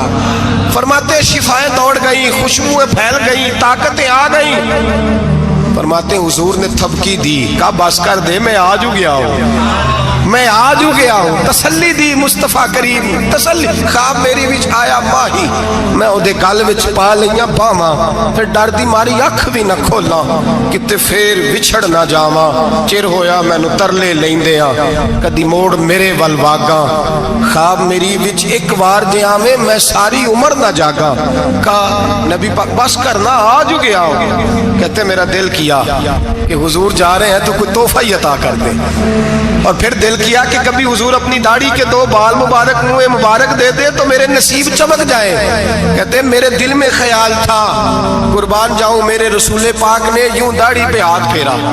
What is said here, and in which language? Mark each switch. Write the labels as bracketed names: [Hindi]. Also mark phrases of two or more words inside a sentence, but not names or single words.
[Urdu] فرماتے شفائیں دوڑ گئی، خوشبوئیں پھیل گئی، طاقتیں آ گئیں۔ فرماتے حضور نے تھپکی دی، کہا بس کر دے میں آج ہو گیا ہوں، میں آج ہو گیا ہوں تسلی دی مصطفیٰ کریم [Punjabi] تسلی خواب میری وچ آیا ماہی میں اودے گل وچ پا لئیاں باواں پھر ڈر دی ماری اکھ بھی نہ کھولاں کتے پھر وچھڑ نہ جاواں چر ہویا مینوں ترلے لیندیاں کدی موڑ میرے ول واگاں خواب میری وچ ایک بار جے آویں میں ساری عمر نہ جاگاں [Urdu] کہا نبی پاک بس کرنا آج ہو گیا ہوں کہتے میرا دل کیا کہ حضور جا رہے ہیں تو کوئی تحفہ ہی عطا کر دے اور پھر دل کیا کہ کبھی حضور اپنی داڑھی کے 2 بال مبارک منہ مبارک دے دے تو میرے نصیب چمک جائے کہتے میرے دل میں خیال تھا قربان جاؤں میرے رسول پاک نے یوں داڑھی پہ ہاتھ پھیرا